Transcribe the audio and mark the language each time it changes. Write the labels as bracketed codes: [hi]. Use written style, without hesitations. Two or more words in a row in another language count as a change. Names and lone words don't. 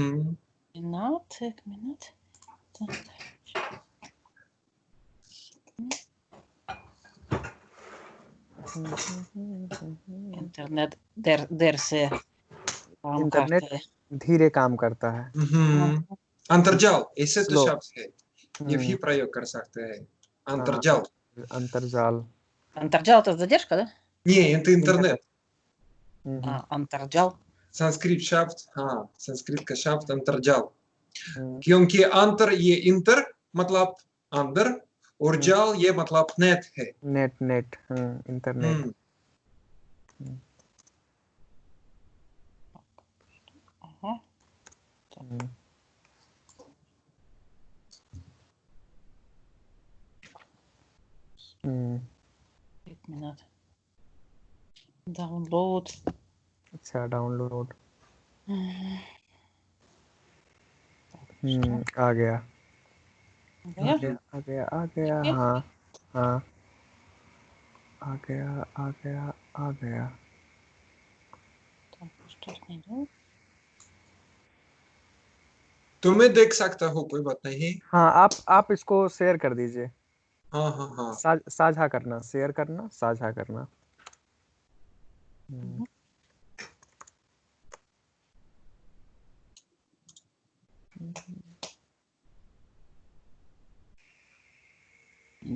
[hi] एक मिनट। इंटरनेट देर से काम इंटरनेट करता है। धीरे काम करता है। अंतर्जाल ऐसे तो स्लो। शब्द है, ये भी हम्म, प्रयोग कर सकते हैं. हाँ, अंतर्जाल. अंतर्जाल। [ru] Антарджал — это задержка, да? Не, это [hi] इंटरनेट। [ru] интернет. हम्म, Антарджал. [hi] संस्कृत शब्द, हाँ संस्कृत का शब्द अंतर्जाल, हम्म, क्योंकि अंतर ये इंटर मतलब अंदर और हम्म, जाल ये मतलब नेट है। नेट नेट इंटरनेट। हम्म, [ru] Ага. हम्म, हम्म, [en] 1 minute. Download. [hi] अच्छा डाउनलोड। [ru] Что? [hi] आ गया आ Gaya? गया आ गया आ गया, हाँ हाँ, आ गया आ गया आ गया। [ru] Там что-то найду. [hi] तुम्हें देख सकता हो, कोई बात नहीं। हाँ, आप इसको शेयर कर दीजिए। हाँ हाँ हाँ। साझा करना, शेयर करना, साझा करना। हम्म, [ru] Не